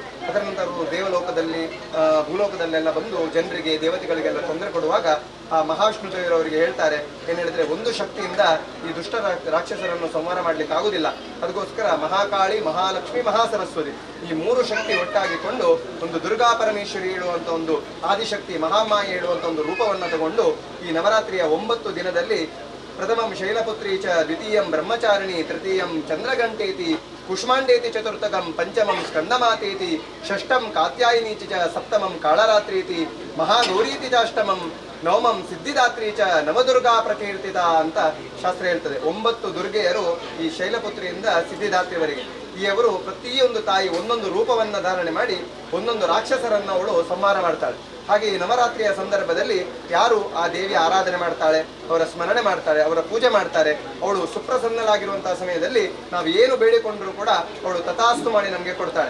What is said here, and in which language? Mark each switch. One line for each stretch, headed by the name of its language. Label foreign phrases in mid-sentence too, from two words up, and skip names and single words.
Kannada: ಅದರ ನಂತರ ದೇವಲೋಕದಲ್ಲಿ ಭೂಲೋಕದಲ್ಲೆಲ್ಲ ಬಂದು ಜನರಿಗೆ ದೇವತೆಗಳಿಗೆಲ್ಲ ತೊಂದರೆ ಕೊಡುವಾಗ ಆ ಮಹಾವಿಷ್ಣು ದೇವರವರಿಗೆ ಹೇಳ್ತಾರೆ, ಏನು ಹೇಳಿದ್ರೆ ಒಂದು ಶಕ್ತಿಯಿಂದ ಈ ದುಷ್ಟ ರಾಕ್ಷಸರನ್ನು ಸಂಹಾರ ಮಾಡಲಿಕ್ಕೆ ಆಗುದಿಲ್ಲ. ಅದಕ್ಕೋಸ್ಕರ ಮಹಾಕಾಳಿ, ಮಹಾಲಕ್ಷ್ಮಿ, ಮಹಾಸರಸ್ವತಿ ಈ 3 ಶಕ್ತಿ ಒಟ್ಟಾಗಿಕೊಂಡು ಒಂದು ದುರ್ಗಾ ಪರಮೇಶ್ವರಿ ಹೇಳುವಂಥ ಒಂದು ಆದಿಶಕ್ತಿ ಮಹಾಮಾಯಿ ಹೇಳುವಂಥ ಒಂದು ರೂಪವನ್ನು ತಗೊಂಡು ಈ ನವರಾತ್ರಿಯ 9 ದಿನದಲ್ಲಿ
Sanskrit: ಪ್ರಥಮಂ ಶೈಲಪುತ್ರಿ ಚ, ದ್ವಿತೀಯಂ ಬ್ರಹ್ಮಚಾರಿಣಿ, ತೃತೀಯಂ ಚಂದ್ರಗಂಟೇತಿ, ಕುಷ್ಮಾಂಡೇತಿ, ಚತುರ್ಥಕಂ ಪಂಚಮಂ ಸ್ಕಂದಮಾತೇತಿ, ಷಷ್ಠಂ ಕಾತ್ಯಾಯಿನಿ ಚ, ಸಪ್ತಮಂ ಕಾಳರಾತ್ರೀತಿ, ಮಹಾಗೌರೀತಿ ಚಾಷ್ಟಮಂ, ನವಮಂ ಸಿದ್ಧಿದಾತ್ರಿ ಚ, ನವದುರ್ಗಾ ಪ್ರಕೀರ್ತಿತ
Kannada: ಅಂತ ಶಾಸ್ತ್ರ ಹೇಳ್ತದೆ. 9 ದುರ್ಗೆಯರು ಈ ಶೈಲಪುತ್ರಿಯಿಂದ ಸಿದ್ಧಿದಾತ್ರಿವರೆಗೆ ಈ ಅವರು ಪ್ರತಿಯೊಂದು ತಾಯಿ ಒಂದೊಂದು ರೂಪವನ್ನು ಧಾರಣೆ ಮಾಡಿ ಒಂದೊಂದು ರಾಕ್ಷಸರನ್ನು ಅವಳು ಸಂಹಾರ ಮಾಡ್ತಾಳೆ. ಹಾಗೆ ಈ ನವರಾತ್ರಿಯ ಸಂದರ್ಭದಲ್ಲಿ ಯಾರು ಆ ದೇವಿಯ ಆರಾಧನೆ ಮಾಡ್ತಾಳೆ, ಅವರ ಸ್ಮರಣೆ ಮಾಡ್ತಾಳೆ, ಅವರ ಪೂಜೆ ಮಾಡ್ತಾರೆ, ಅವಳು ಸುಪ್ರಸನ್ನಲಾಗಿರುವಂತಹ ಸಮಯದಲ್ಲಿ ನಾವು ಏನು ಬೇಡಿಕೊಂಡರೂ ಕೂಡ ಅವಳು ತಥಾಸ್ತು ಮಾಡಿ ನಮಗೆ ಕೊಡ್ತಾಳೆ.